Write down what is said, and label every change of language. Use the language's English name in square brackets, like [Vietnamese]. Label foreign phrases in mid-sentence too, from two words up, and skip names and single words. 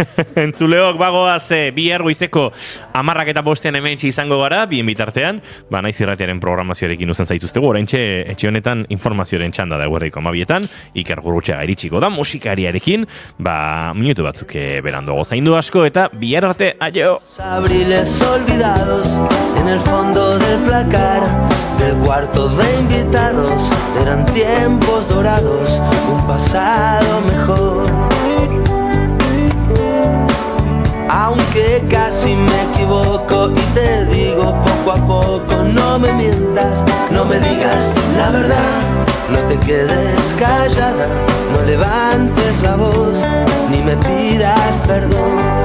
[Basque] Entzuleok, bagoaz, bihar goizeko 10:05 hemen izango gara, bien bitartean, Naiz Irratiaren programazioarekin uzen zaituztegu, oraintxe etxe honetan informazioaren txanda da eguerriko 12etan, Iker Gurrutxaga iritsiko da, musikariarekin, minutu batzuk beranduago zaindu asko, eta bihar arte, aio! [Spanish] Abriles olvidados en el fondo del placar del cuarto de invitados, eran tiempos dorados, un pasado mejor. Aunque casi me equivoco y te digo poco a poco, no me mientas, no me digas la verdad, no te quedes callada, no levantes la voz, ni me pidas perdón.